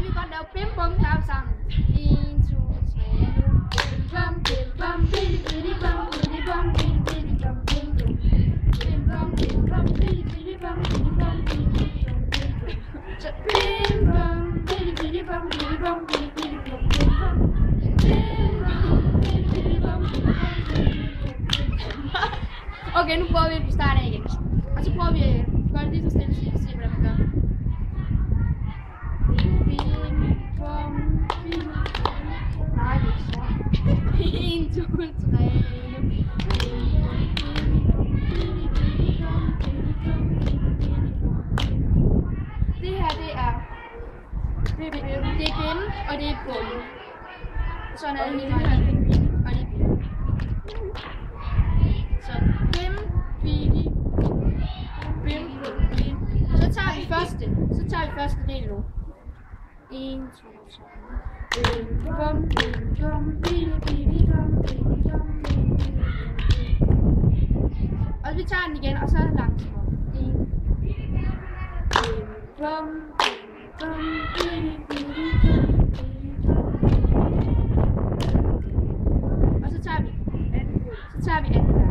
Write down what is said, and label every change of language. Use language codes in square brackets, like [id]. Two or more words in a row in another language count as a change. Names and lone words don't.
[da] lave bim bum klap sammen. 1, 2, 3, nu. Bim bum, bim bum, bidi bidi bum, bidi bum, bidi bidi bum, bim bum. Bim bum, bim bum, bidi bidi bum, bidi bum, bidi bidi bum, bim bum. Så bim bum, bidi bidi bum, bidi bum, bidi bidi bum, bim bum. Bim bum, bidi bidi bum, bidi bum, bidi bidi bum. Okay, nu prøver vi at starte af igen. Og så prøver vi at gøre det lige så stille, så vi kan se, hvordan man gør. Nej, det er ikke så. 1, 2, 3, det her, det er bim, og det er bum. Sådan er det hele her, og det er bim. Så bim, bidi, bim, bim. Så tager vi første del nu. 1, 2, 3. Bim, bum, bim, bum, bidi, bidi, bum, bidi, bum, bidi, bidi. Og vi tager den igen, og så langsomt. 1. Bim, bum, bum, bidi, bidi, bum, bidi, bum. Og så tager vi anden.